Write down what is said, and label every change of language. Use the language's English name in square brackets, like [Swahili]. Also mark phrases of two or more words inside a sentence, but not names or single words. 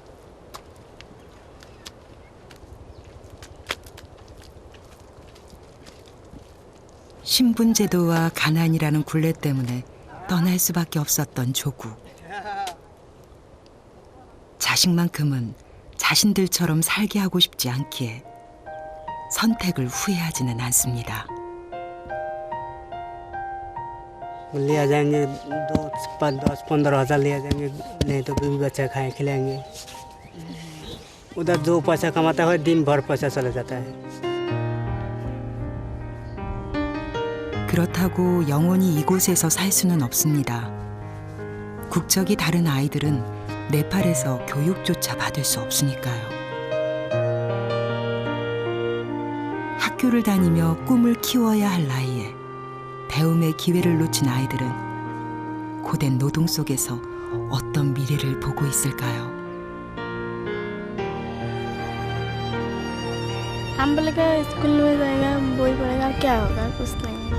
[Korean] 신분제도와 가난이라는 굴레 때문에 떠날 수밖에 없었던 조국. 자식만큼은 자신들처럼 살게 하고 싶지 않기에 선택을 후회하지는 않습니다. [Hindi] लिया जाएंगे 10-15 हज़ार लिया जाएंगे, नहीं तो बीवी बच्चा खाए खिलाएंगे। उधर जो पैसा कमाता है दिन भर पैसा चला जाता है। [Korean] 그렇다고 영원히 이곳에서 살 수는 없습니다. 국적이 다른 아이들은 네팔에서 교육조차 받을 수 없으니까요. 학교를 다니며 꿈을 키워야 할 나이에 배움의 기회를 놓친 아이들은 고된 노동 속에서 어떤 미래를 보고 있을까요? [Hindi] हम बोलेगा स्कूल में जाएगा वही पढ़ेगा क्या होगा कुछ नहीं।